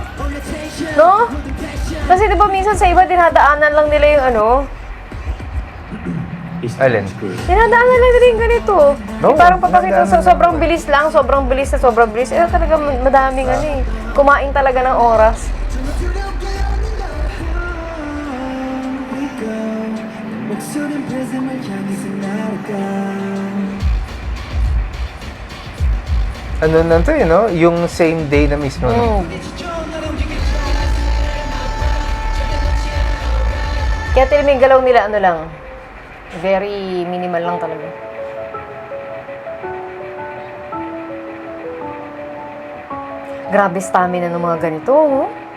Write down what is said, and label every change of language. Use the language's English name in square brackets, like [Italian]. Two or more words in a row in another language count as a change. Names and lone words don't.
[Filipino] No? Kasi di ba minsan sa iba dinadaanan lang nila yung ano? Alin? Dinadaanan lang nila yung ganito. No, Yung parang papakita dinadaanan sobrang bilis lang, sobrang bilis na sobrang bilis. Eh talaga madaming ano eh. Kumain talaga ng oras. [Korean] 목소리는 prism을 향해서 날아가 [Filipino] Ano na to no? Yung same day na mismo. No? Kaya tilamig galaw nila ano lang. [English] Very minimal [Filipino] lang talaga. Grabe stamina ng mga ganito, oh.